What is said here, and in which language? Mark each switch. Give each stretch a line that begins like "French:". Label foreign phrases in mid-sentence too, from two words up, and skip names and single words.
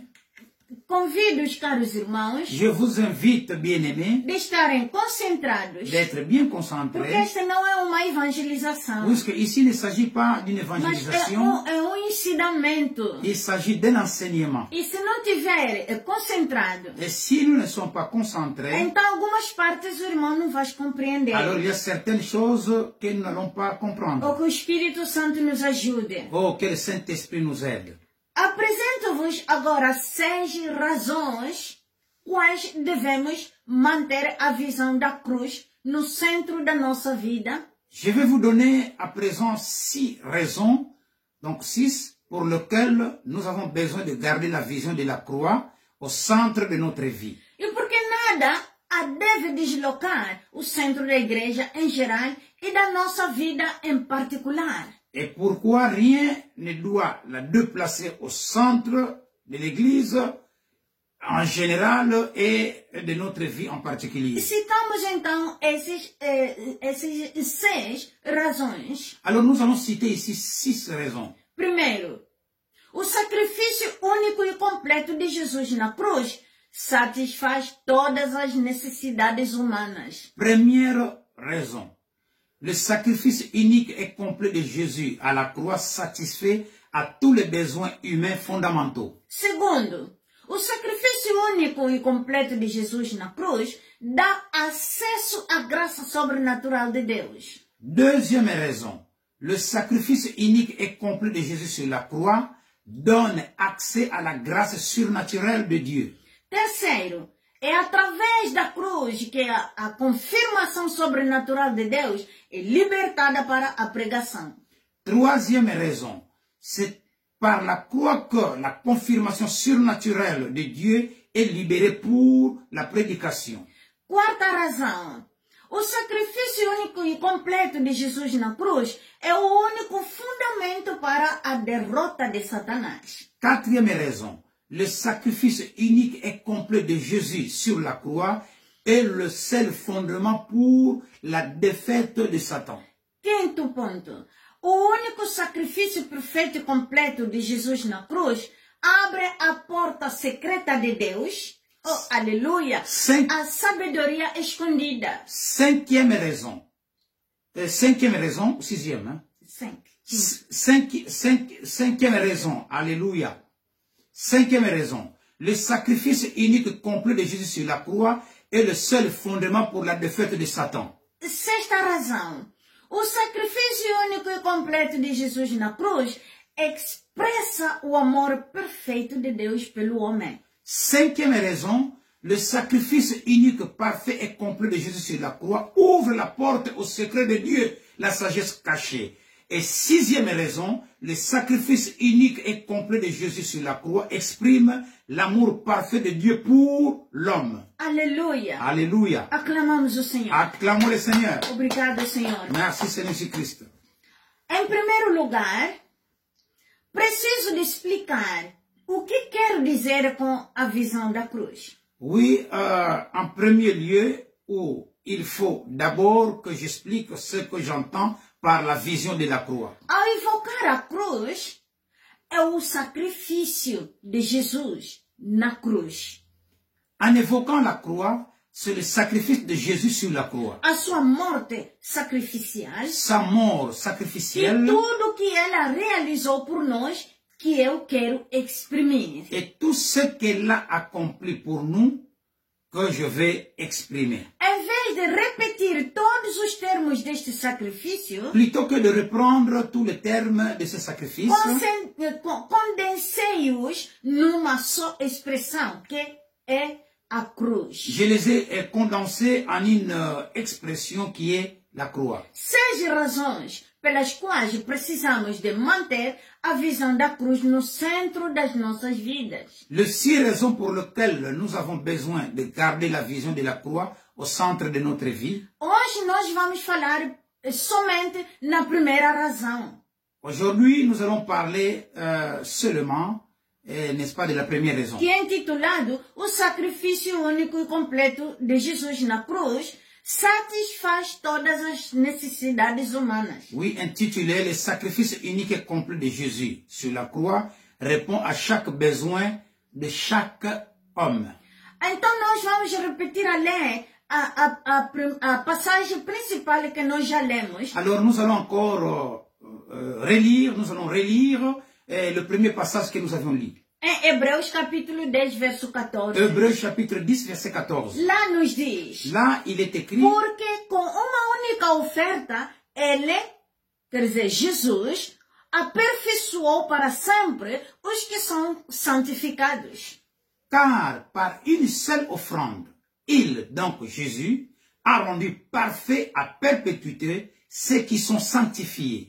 Portuguese: convido os caros irmãos
French: je vous invite, bien-aimés,
Portuguese: de estarem concentrados,
French: d'être bien
Portuguese: porque
French: concentrés,
Portuguese: esta não é uma evangelização,
French: puisque ici il ne s'agit pas d'une
Portuguese: mas
French: évangélisation,
Portuguese: é ensinamento.
French: il s'agit d'un enseignement.
Portuguese: E se não tiver concentrado,
French: Et si nous ne sommes pas concentrés,
Portuguese: então algumas partes o irmão não vai compreender.
French: alors il y a certaines choses que nous n'allons pas
Portuguese: Ou
French: comprendre.
Portuguese: que o Espírito Santo nos ajude.
French: Oh, que le Saint-Esprit nous aide.
Portuguese: Apresento-vos agora 6 razões quais devemos manter a visão da cruz no centro da nossa vida,
French: Je vais vous donner à présent 6 raisons, donc 6, pour lesquelles nous avons besoin de garder la vision de la croix au centre de notre vie.
Portuguese: e porque nada a deve deslocar o centro da igreja em geral e da nossa vida em particular.
French: Et pourquoi rien ne doit la déplacer au centre de l'Église en général et de notre vie en particulier.
Portuguese: Citamos então esses 6 razões.
French: Alors nous allons citer ici 6 raisons.
Portuguese: Primeiro, o sacrifício único e completo de Jesus na cruz satisfaz todas as necessidades humanas.
French: Première raison. Le sacrifice unique et complet de Jésus à la croix satisfait à tous les besoins humains fondamentaux.
Portuguese: Segundo, o sacrifício único e completo de Jesus na cruz dá acesso à graça sobrenatural de Deus.
French: Deuxième raison. Le sacrifice unique et complet de Jésus sur la croix donne accès à la grâce surnaturelle de Dieu.
Portuguese: Terceiro, é através da cruz que a confirmação sobrenatural de Deus é libertada para a pregação.
French: Troisième raison. C'est par la croix que la confirmation surnaturelle de Dieu est libérée pour la prédication.
Portuguese: Quarta razão. O sacrifício único e completo de Jesus na cruz é o único fundamento para a derrota de Satanás.
French: Quatrième raison. Le sacrifice unique et complet de Jésus sur la croix est le seul fondement pour la défaite de Satan.
Portuguese: Quinto ponto. O único sacrifício perfeito e completo de Jesus na cruz abre a porta secreta de Deus, oh, aleluia, a sabedoria escondida.
French: Cinquième raison. Sixième. Hein? Cinquième raison. Alléluia. Cinquième raison. Le sacrifice unique complet de Jésus sur la croix est le seul fondement pour la défaite de Satan.
Portuguese: Sexta razão. O sacrifício único e completo de Jesus na cruz expressa o amor perfeito de Deus pelo homem.
French: Cinquième raison, le sacrifice unique, parfait et complet de Jésus sur la croix ouvre la porte au secret de Dieu, la sagesse cachée. Et sixième raison, le sacrifice unique et complet de Jésus sur la croix exprime l'amour parfait de Dieu pour l'homme.
Portuguese: Aleluia.
French: Alléluia.
Portuguese: Aclamamos o Senhor.
French: Acclamons le Seigneur.
Portuguese: Obrigado, Senhor.
French: Merci Seigneur Jésus-Christ.
Portuguese: Em primeiro lugar, preciso de explicar o que quero dizer com a visão da cruz.
French: Oui, en premier lieu, il faut d'abord que j'explique ce que j'entends par la vision de la croix.
Portuguese: Ao invocar a cruz, é o sacrifício de Jesus na cruz.
French: En évoquant la croix, c'est le sacrifice de Jésus sur la croix.
Portuguese: A sua morte sacrificial.
French: Sa mort
Portuguese: E
French: sacrificielle
Portuguese: tudo que ela realizou por nós, que eu quero exprimir.
French: et tout ce qu'elle a accompli pour nous, que je vais exprimer.
Portuguese: Em vez de repetir todos os termos deste sacrifício,
French: Plutôt que de reprendre tous les termes de ce sacrifice,
Portuguese: condensei-os numa só expressão, que é a cruz.
French: je les ai condensés en une expression qui est la croix.
Portuguese: 6 razões pelas quais precisamos de manter a visão da cruz no centro das nossas vidas.
French: Les 6 raisons pour lesquelles nous avons besoin de garder la vision de la croix au centre de notre vie.
Portuguese: Hoje nós vamos falar somente na primeira razão.
French: Aujourd'hui, nous allons parler seulement n'est-ce pas, de la première raison.
Portuguese: Que é intitulado O Sacrifício Único e Completo de Jesus na Cruz satisfaz todas as necessidades humanas.
French: Oui, intitulé Le sacrifice unique et complet de Jésus sur la croix répond à chaque besoin de chaque homme.
Portuguese: Então nós vamos repetir a passagem principal que nós já lemos.
French: Alors nous allons encore relire le premier passage que nous avions lu.
Portuguese: Em Hebreus capítulo 10, verso 14.
French: Hebreus chapitre 10, verset 14.
Portuguese: Lá nos diz.
French: Là, il est écrit.
Portuguese: Porque com uma única oferta, ele, quer dizer, Jesus, aperfeiçoou para sempre os que são santificados.
French: Car par une seule offrande, il, donc Jésus, a rendu parfait à perpétuité ceux qui sont sanctifiés.